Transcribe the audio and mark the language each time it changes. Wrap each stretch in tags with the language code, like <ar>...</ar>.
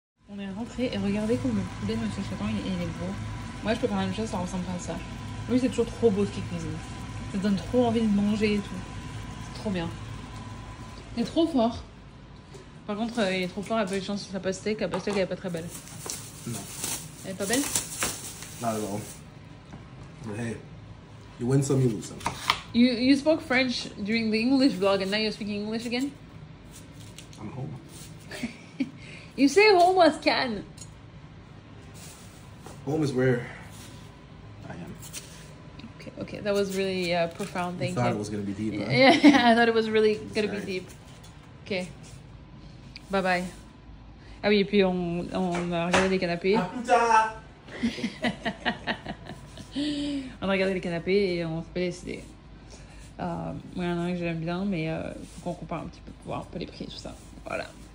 <fr>On est rentré et regardez comme le poulet de Monsieur Chaton, il est beau. Moi, je peux faire la même chose, ça ressemble pas à ça. Lui, c'est toujours trop beau ce qu'il cuisine. Ça donne trop envie de manger et tout. C'est trop bien. Il est trop fort. Par contre, il est trop fort, il a pas eu de chance sur sa pastèque. La pastèque, elle est pas très belle. Non. Elle est pas belle?</fr> <en>Not at all. But hey, you win some, you lose some. You spoke French during the English vlog and now you're speaking English again? I'm home. You say home was Cannes. Home is where I am. Okay, that was really profound. Thank you. Thought it was gonna be deep, huh? Yeah, I thought it was really gonna be deep. Ok. Bye bye.</en> <fr>Ah oui, et puis on a regardé les canapés. À plus tard. On a regardé les canapés et on s'est pas décidé. Moi, il y en a un que j'aime bien, mais faut qu'on compare un petit peu pour voir un peu les prix et tout ça. Voilà.</fr>